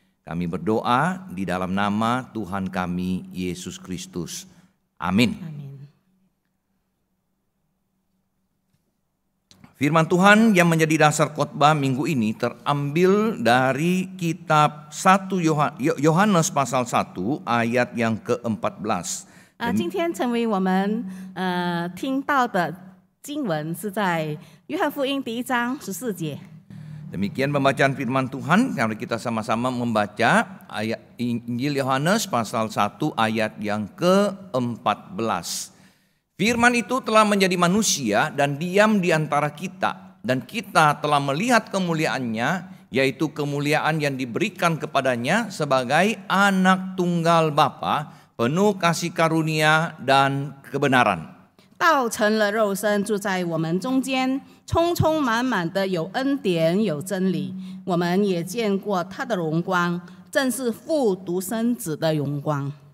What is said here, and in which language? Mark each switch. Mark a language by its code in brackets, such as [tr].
[id] Kami berdoa di dalam nama Tuhan kami, Yesus Kristus. Amin. Firman Tuhan yang menjadi dasar khotbah minggu ini terambil dari kitab 1 Yohanes pasal 1 ayat yang ke-14. [zh] 今天成为我们听到的经文是在约翰福音第1章14节。 [id] Demikian pembacaan firman Tuhan. Mari kita sama-sama membaca ayat Injil Yohanes pasal 1 ayat yang ke-14. Firman itu telah menjadi manusia dan diam di antara kita, dan kita telah melihat kemuliaannya, yaitu kemuliaan yang diberikan kepadanya sebagai anak tunggal Bapa, penuh kasih karunia dan kebenaran. [zh] 道成了肉身，住在我们中间，充充满满的有恩典有真理。我们也见过他的荣光，正是父独生子的荣光。